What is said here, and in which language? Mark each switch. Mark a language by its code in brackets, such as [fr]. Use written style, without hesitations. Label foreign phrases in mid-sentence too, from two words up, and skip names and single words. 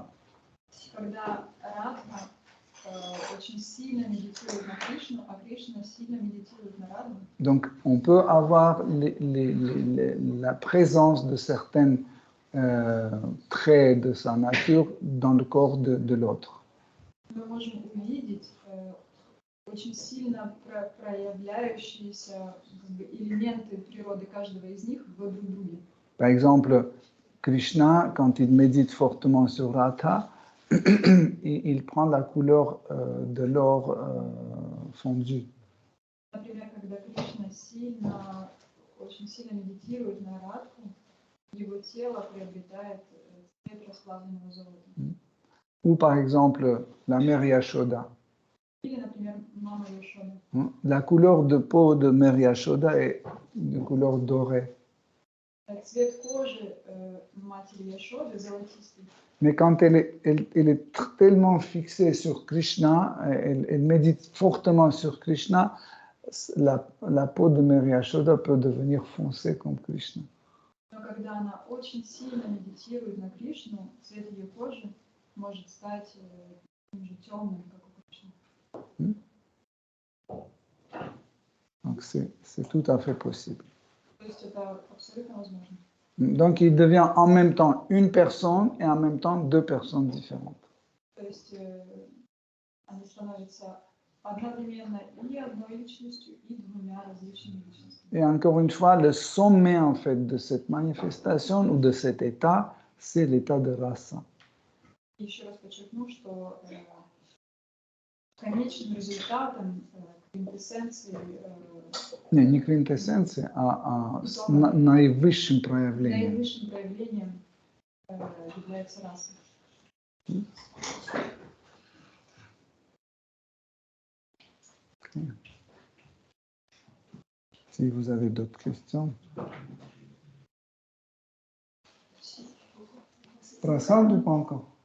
[ru] Когда Радха очень сильно медитирует на Кришну, а Кришна сильно медитирует на Радху, [fr] donc on peut avoir la présence de certains traits de sa nature dans le corps de l'autre. [ru] мы можем увидеть очень сильно проявляющиеся элементы природы каждого из них в друг друге. [fr] Par exemple, Krishna, quand il médite fortement sur Radha, il prend la couleur de l'or fondu. [ru] Например, когда Кришна очень сильно медитирует на Радху, его тело приобретает цвет расплавленного золота. [fr] Ou par exemple, la mère Yashoda. [ru] Или, например, мама Йошода. [fr] La couleur de peau de mère Yashoda est de couleur dorée. [ru] Цвет кожи матери Йошоды золотистый. [fr] Mais quand elle est tellement fixée sur Krishna, elle médite fortement sur Krishna, la peau de mère Yashoda peut devenir foncée comme Krishna. [ru] Но когда она очень сильно медитирует на Кришну, цвет ее кожи может стать таким же темным, как у Кришны. [fr] Donc c'est tout à fait possible. [ru] То есть это абсолютно возможно. [fr] Donc il devient en même temps une personne et en même temps deux personnes différentes. [ru] То есть они становятся одновременно и одной личностью, и двумя различными личностями. [fr] Et encore une fois, le sommet en fait de cette manifestation ou de cet état, c'est l'état de rasa. [ru] И еще раз подчеркну, что конечным результатом, квинтэссенцией, Не квинтэссенция, а наивысшим проявлением. наивысшим проявлением является раса. [fr] Okay. Si vous avez d'autres questions. Prasad ou pas encore?